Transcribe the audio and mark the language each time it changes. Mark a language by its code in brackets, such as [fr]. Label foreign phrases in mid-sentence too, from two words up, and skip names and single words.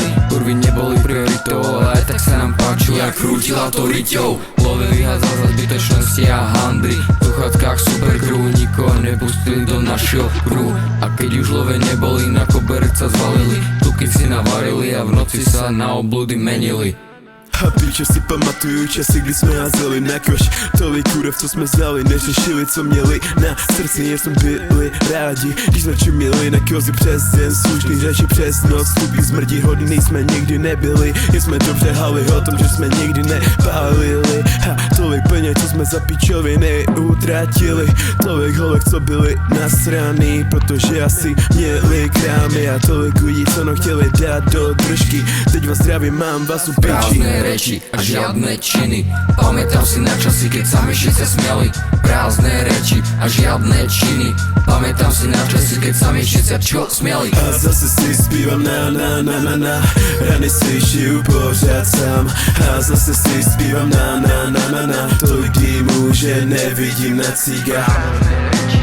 [sk] Kurvy neboli prioritou, ale aj tak sa nám páčilo, jak krútila to riťou. Love vyhádzal za zbytočnosti a handry, v sluchatkách supercrew nikoho nepustili do našeho kruhu. A keď už love neboli, na koberec sa zvalili, tuky si navarili a v noci sa na obludy menili. [cs] A piče si pamatuju časy, kdy jsme házeli na koš tolik kurev, co jsme znali, než řešili, co měli na srdci, jen jsme byli rádi, když jsme čumili na kozy přes den, slušný řeči přes noc, tupí zmrdí hodný jsme nikdy nebyli, jen jsme dobře hali o tom, že jsme nikdy nepálili. A tolik peněz, co jsme za pičoviny utratili, tolik holek, co byli nasraný, protože asi měli krámy, a tolik lidí, co no chtěli dát do držky. Teď vás zdravím, mám vás u piči. [sk] Reči a žiadne činy, pamätám si na časy, keď sa mi všetci smiali. Prázdne reči a žiadne činy, pamätám si na časy, keď sa mi všetci čo smiali. [cs] A zase si zpívam na na na na na, rany si šiju pořád sám. A zase si zpívam na na na na na, tolik dýmu, že nevidím na ciga.